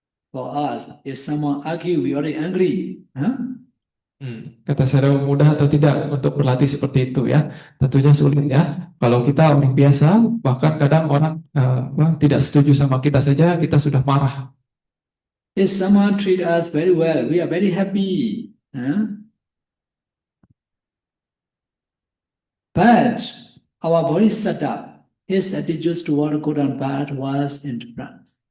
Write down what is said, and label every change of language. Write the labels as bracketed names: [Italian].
[English] For us, if someone argue, we already angry. Huh? [Indonesian] Kata saya mudah atau tidak untuk berlatih seperti itu ya? Tentunya sulit ya. Kalau kita orang biasa, bahkan kadang orang tidak setuju sama kita saja, kita sudah marah. [English] If someone treat us very well, we are very happy. Huh? But our bodhisatta, his attitudes toward good and bad was indifferent.